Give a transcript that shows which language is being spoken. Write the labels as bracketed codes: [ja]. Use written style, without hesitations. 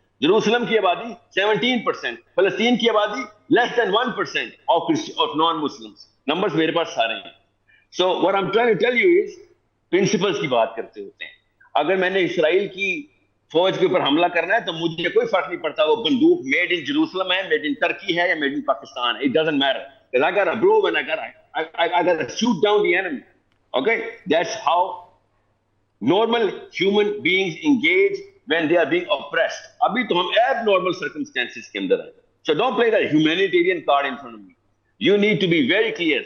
[ur] Jerusalem کی آبادی 17%, فلسطین کی آبادی [en] Less than 1% of non Muslims. [ur] نمبرز میرے پاس سارے ہیں. سو [en] what I'm trying to tell you is [ur] principles کی بات کرتے ہوتے ہیں. اگر میں نے اسرائیل کی فوج کے اوپر حملہ کرنا ہے تو مجھے کوئی فرق نہیں پڑتا وہ بندوق میڈ ان جروسلم ہے, میڈ ان ترکی ہے یا میڈ ان پاکستان ہے. [en] It doesn't matter. Because I got a blow when I got to shoot down the enemy. Okay, that's how normal human beings engage when they are being oppressed. [ur] ابھی تو ہم abnormal circumstances کے اندر ہیں. [en] So don't play that humanitarian card in front of me. You need to be very clear.